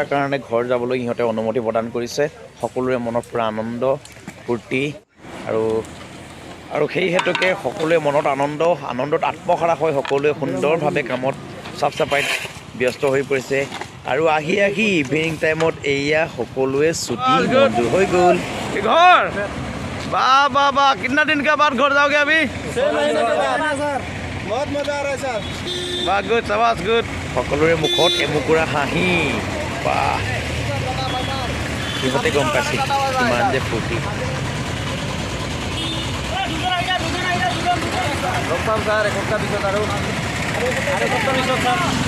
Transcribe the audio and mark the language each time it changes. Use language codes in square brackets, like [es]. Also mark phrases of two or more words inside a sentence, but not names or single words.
[as] কাৰণে ঘৰ যাবলৈ সিহঁতে অনুমতি প্ৰদান কৰিছে সকলোৰে মনত পূৰা আনন্দ ফূৰ্তি আৰু সেই হেতুকে সকলোৱে মনত আনন্দত আত্মহাৰা হৈ সকলোৱে সুন্দৰভাৱে কামত চাফ চাফাইত ব্যস্ত হৈ পৰিছে আৰু আহি ইভিনিং টাইমত এয়া সকলোৱে ছুটি মঞ্জুৰ হৈ গ'ল ঘৰ [hi] वाह वाह वाह कितना दिन के बाद घर जाओगे अभी 6 महीने के बाद सर बहुत मजा आ रहा है सर वाह गुड शाबाश गुड [as] সকলোৰে মুখত এমুকুৰা হাঁহি বাহ সিহঁতে গম পাইছে কিমান যে ফূৰ্তি লগ পাম ছাৰ এসপ্তাহ পিছত আৰু এসপ্তাহ পিছত ছাৰ